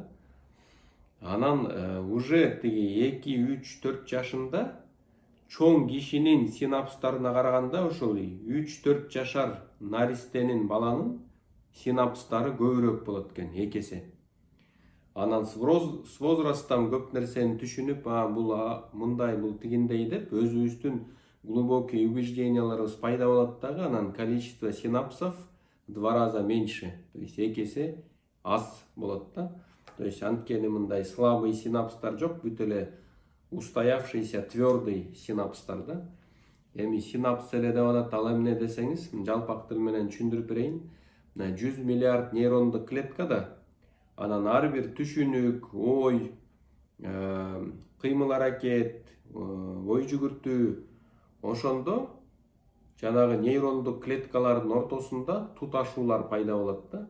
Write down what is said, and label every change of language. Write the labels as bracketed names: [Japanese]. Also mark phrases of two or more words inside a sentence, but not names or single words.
[Kyrgyz] Анан уже тиги 2, 3, 4 жашында чоң кишинин синапстарына караганда ошол 3-4 жашар наристенин, баланын синапстары көбүрөөк болот экен, 2 эсе. Анан [Russian] с возрастан [Kyrgyz] көп нерсени түшүнүп, бул мындай, бул тигиндей деп өзүбүздүн [Russian] глубокий убежденияларыбыз [Kyrgyz] пайда болот дагы. [Russian] Анан количество синапсов 2 раза меньше, то есть 2 [Kyrgyz] эсе аз болот да. [Russian] То есть [Kyrgyz] анткени мындай слабый синапстар жок, бүт эле [Russian] устоявшийся твердый [Kyrgyz] синапстар да. Эми синапс эле деп атат, ал эмне десеңиз, жалпак тил менен түшүндүрүп берейин. 100 миллиард нейрондук клеткада анан ар бир түшүнүк, ой, кыймыл аракет, ой жүгүртүү, ошондо жанагы нейрондук клеткалардын ортосунда туташуулар пайда болот да.